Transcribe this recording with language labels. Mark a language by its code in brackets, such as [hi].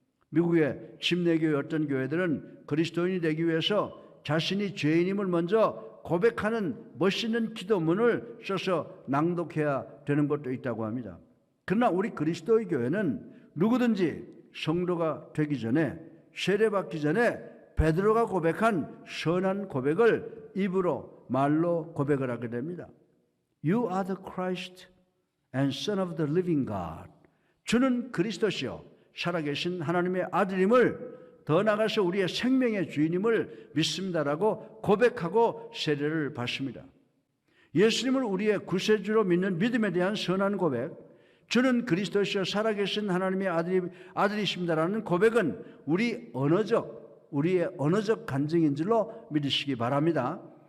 [ko] 미국의 침례교회 어떤 교회들은 그리스도인이 되기 위해서 자신이 죄인임을 먼저 고백하는 멋있는 기도문을 써서 낭독해야 되는 것도 있다고 합니다. 그러나 우리 그리스도의 교회는 누구든지 성도가 되기 전에, 세례받기 전에 베드로가 고백한 선한 고백을 입으로 말로 고백을 하게 됩니다. [en] You are the Christ and Son of the living God. [ko] 주는 그리스도시요 살아계신 하나님의 아들임을, 더 나아가서 우리의 생명의 주인임을 믿습니다라고 고백하고 세례를 받습니다. 예수님을 우리의 구세주로 믿는 믿음에 대한 선한 고백, 주는 그리스도시요 살아계신 하나님의 아들이십니다라는 고백은 우리의 언어적 간증인 줄로 믿으시기 바랍니다.